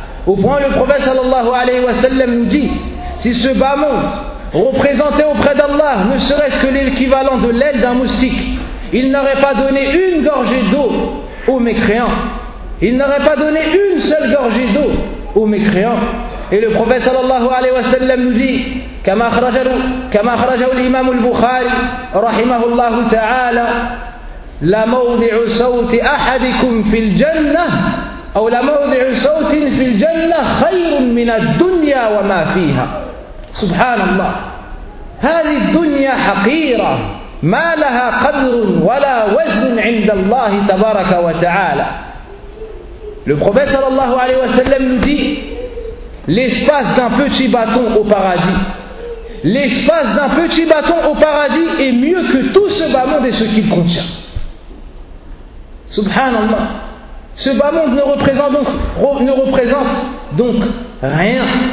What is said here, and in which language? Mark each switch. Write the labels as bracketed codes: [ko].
[fr] Au point le prophète sallallahu alayhi wa sallam nous dit, si ce bas monde représentait auprès d'Allah ne serait-ce que l'équivalent de l'aile d'un moustique, il n'aurait pas donné une gorgée d'eau aux mécréants. Il n'aurait pas donné une seule gorgée d'eau aux mécréants. Et le prophète sallallahu alayhi wa sallam nous dit, [ar] كما خرجه الإمام البخاري رحمه الله تعالى لموضع صوت أحدكم في الجنة أو لموضع صوت في الجنة خير من الدنيا وما فيها. سبحان الله. هذه الدنيا حقيرة ما لها قدر ولا وزن عند الله تبارك وتعالى. [fr] Le prophète sallallahu alayhi wa sallam nous dit, l'espace d'un petit bâton au paradis. L'espace d'un petit bâton au paradis est mieux que tout ce bas monde et ce qu'il contient. Subhanallah. Ce bas monde ne représente donc rien.